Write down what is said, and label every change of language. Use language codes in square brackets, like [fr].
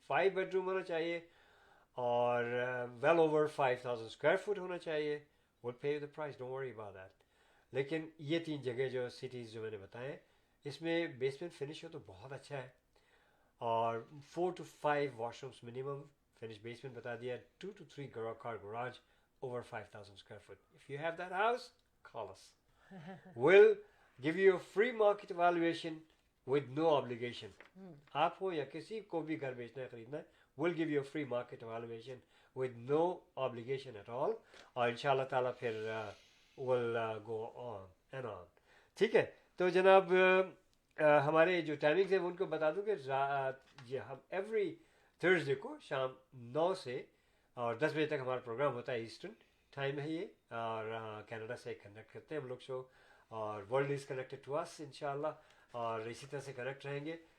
[hi] 5 bedroom होना चाहिए और वेल ओवर 5000 स्क्वायर फुट होना चाहिए. [en] Will pay the price, don't worry about that. [hi] लेकिन ये 3 जगह जो सिटीज़ जो मैंने बताए, इसमें बेसमेंट फिनिश हो तो बहुत अच्छा है और 4 to 5 washrooms minimum. [en] finish basement [hi] बता दिया. [en] 2 to 3 car garage over 5000 square foot. If you have that house, call us. We'll give you a free market evaluation with no obligation. [hi] आप हो या किसी को भी घर बेचना है, खरीदना है, [en] we'll give you a free market evaluation with no obligation at all. [hi] और इंशाल्लाह ताला फिर [en] we'll go on and on. [hi] ठीक है. तो जनाब हमारे जो टाइमिंग्स है वो उनको बता दूं कि हम एवरी थर्सडे को शाम 9 से और 10 बजे तक हमारा प्रोग्राम होता है. ईस्टर्न टाइम है ये और कनाडा से कनेक्ट करते हैं हम लोग शो और [en] world is connected to us [hi] इंशाल्लाह और इसी तरह से कनेक्ट रहेंगे.